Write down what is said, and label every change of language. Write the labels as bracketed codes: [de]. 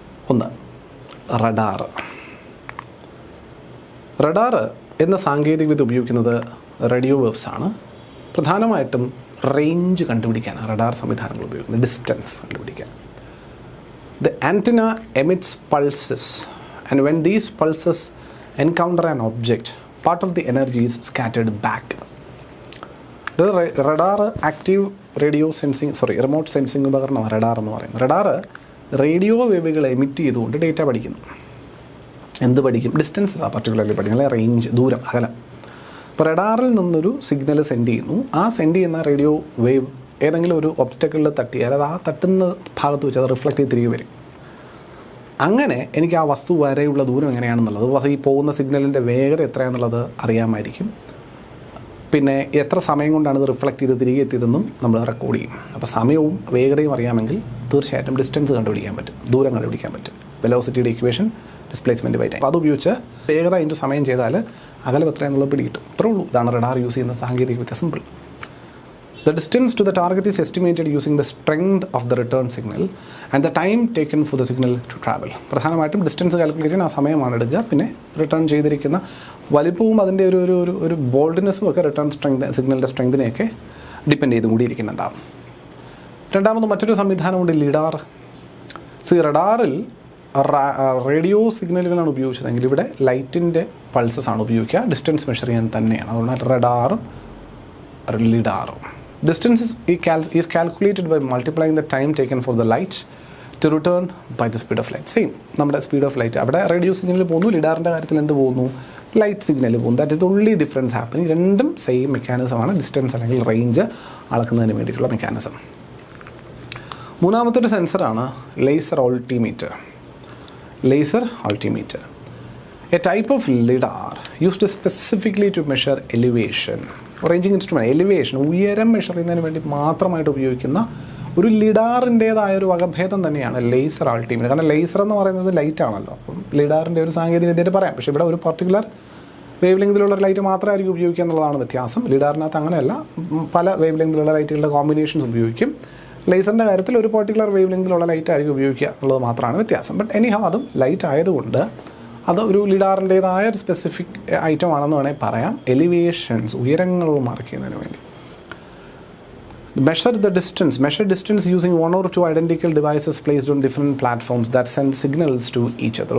[ml] ഒന്ന് radar. Radar എന്ന സാങ്കേതികവിദ്യ ഉപയോഗിക്കുന്നത് റേഡിയോ വേവ്സ് ആണ്. പ്രധാനമായിട്ടും റേഞ്ച് കണ്ടുപിടിക്കാനാണ് റഡാർ സംവിധാനങ്ങൾ ഉപയോഗിക്കുന്നത്, ഡിസ്റ്റൻസ് കണ്ടുപിടിക്കാൻ. [en] The antenna emits pulses, and when these pulses encounter an object, part of the energy is scattered back. The radar active radio sensing, remote sensing [ml] ഉപകരണമാണ് radar എന്ന് പറയുന്നത്. Radar radio വേവുകൾ emit ചെയ്തുകൊണ്ട് data പഠിക്കുന്നു. എന്ത് പഠിക്കും? Distance particularly പഠിക്കും, അല്ലെങ്കിൽ range, ദൂരം, അകലം. ഇപ്പോൾ റഡാറിൽ നിന്നൊരു സിഗ്നൽ സെൻഡ് ചെയ്യുന്നു. ആ സെൻഡ് ചെയ്യുന്ന റേഡിയോ വേവ് ഏതെങ്കിലും ഒരു ഒബ്സ്റ്റക്കിളിൽ തട്ടിയാൽ അത് ആ തട്ടുന്ന ഭാഗത്ത് വെച്ച് അത് റിഫ്ലക്റ്റ് ചെയ്ത് തിരികെ വരും. അങ്ങനെ എനിക്ക് ആ വസ്തു വരെയുള്ള ദൂരം എങ്ങനെയാണെന്നുള്ളത്, ഈ പോകുന്ന സിഗ്നലിൻ്റെ വേഗത എത്രയാണെന്നുള്ളത് അറിയാമായിരിക്കും. പിന്നെ എത്ര സമയം കൊണ്ടാണ് ഇത് റിഫ്ലക്റ്റ് ചെയ്ത് തിരികെ എത്തിയതെന്നും നമ്മൾ റെക്കോർഡ് ചെയ്യും. അപ്പോൾ സമയവും വേഗതയും അറിയാമെങ്കിൽ തീർച്ചയായിട്ടും ഡിസ്റ്റൻസ് കണ്ടുപിടിക്കാൻ പറ്റും, ദൂരം കണ്ടുപിടിക്കാൻ പറ്റും. വെലോസിറ്റിയുടെ ഇക്വേഷൻ, ഡിസ്പ്ലേസ്മെൻറ്റ് ബൈ ടൈം. അപ്പോൾ അതുപയോഗിച്ച് വേഗത ഇൻറ്റു സമയം ചെയ്താൽ അകലം എത്രയാണെന്നുള്ളത് പിടികിട്ടും. ഇത്രേ ഉള്ളൂ. ഇതാണ് റഡാർ യൂസ് ചെയ്യുന്ന സാങ്കേതികവിദ്യ. Simple. [en] The distance to the target is estimated using the strength of the return signal and the time taken for the signal to travel. [ml] പ്രധാനമായിട്ടും ഡിസ്റ്റൻസ് കാൽക്കുലേറ്റ് ചെയ്യാൻ ആ സമയമാണ് എടുക്കുക. പിന്നെ റിട്ടേൺ ചെയ്തിരിക്കുന്ന വലിപ്പവും അതിൻ്റെ ഒരു ബോൾഡ്നെസ്സും ഒക്കെ റിട്ടേൺ സിഗ്നലിൻ്റെ സ്ട്രെങ്തിനെയൊക്കെ ഡിപ്പെൻഡ് ചെയ്ത് കൂടിയിരിക്കുന്നുണ്ടാകും. രണ്ടാമത് മറ്റൊരു സംവിധാനമുണ്ട്, ലിഡാർ. റഡാറിൽ റേഡിയോ സിഗ്നലുകളാണ് ഉപയോഗിച്ചതെങ്കിൽ ഇവിടെ ലൈറ്റിൻ്റെ പൾസസ് ആണ് ഉപയോഗിക്കുക. ഡിസ്റ്റൻസ് മെഷർ ചെയ്യാൻ തന്നെയാണ്. അതുകൊണ്ട് റഡാറും ലിഡാറും. [en] Distance is calculated by multiplying the time taken for the light to return by the speed of light. [ml] Same, നമ്മുടെ സ്പീഡ് ഓഫ് ലൈറ്റ്. അവിടെ റേഡിയോ സിഗ്നൽ പോകുന്നു, ലിഡാറിൻ്റെ കാര്യത്തിൽ എന്ത് പോകുന്നു? ലൈറ്റ് സിഗ്നൽ പോകുന്നു. [en] That is the only difference happening. [ml] രണ്ടും same മെക്കാനിസമാണ്, distance അല്ലെങ്കിൽ range അളക്കുന്നതിന് വേണ്ടിയിട്ടുള്ള മെക്കാനിസം. മൂന്നാമത്തെ ഒരു സെൻസറാണ് laser altimeter. [en] Laser altimeter, a type of lidar used specifically to measure elevation. [ml] Ranging instrument, elevation, ഉയരം മെഷർ ചെയ്യുന്നതിന് വേണ്ടി മാത്രമായിട്ട് ഉപയോഗിക്കുന്ന ഒരു ലിഡാറിൻ്റേതായ ഒരു വകഭേദം തന്നെയാണ് ലേസർ അൾട്ടിമീറ്റർ. കാരണം ലേസർ എന്ന് പറയുന്നത് ലൈറ്റ് ആണല്ലോ. അപ്പം ലിഡാറിൻ്റെ ഒരു സാങ്കേതിക വിദ്യയായിട്ട് പറയാം. പക്ഷേ ഇവിടെ ഒരു പർട്ടിക്കുലർ വേവ് ലെങ്തിലുള്ള ലൈറ്റ് മാത്രമായിരിക്കും ഉപയോഗിക്കുക എന്നുള്ളതാണ് വ്യത്യാസം. ലിഡാറിനകത്ത് അങ്ങനെയല്ല, പല വേവ് ലെങ്തിലുള്ള ലൈറ്റുകളുടെ കോമ്പിനേഷൻസ് ഉപയോഗിക്കും. ലേസറിൻ്റെ കാര്യത്തിൽ ഒരു പർട്ടിക്കുലർ വേവ് ലെങ്തിലുള്ള ലൈറ്റ് ആയിരിക്കും ഉപയോഗിക്കുക എന്നുള്ളത് മാത്രമാണ് വ്യത്യാസം. ബട്ട് എനിഹൗ അതും ലൈറ്റ് ആയതുകൊണ്ട് അത് ഒരു ലിഡാറിൻ്റേതായ ഒരു സ്പെസിഫിക് ഐറ്റം ആണെന്ന് വേണമെങ്കിൽ പറയാം. എലിവേഷൻസ്, ഉയരങ്ങൾ മാർക്ക് ചെയ്യുന്നതിന് വേണ്ടി. [en] Measure distance using one or two identical devices placed on different platforms that send signals to each other.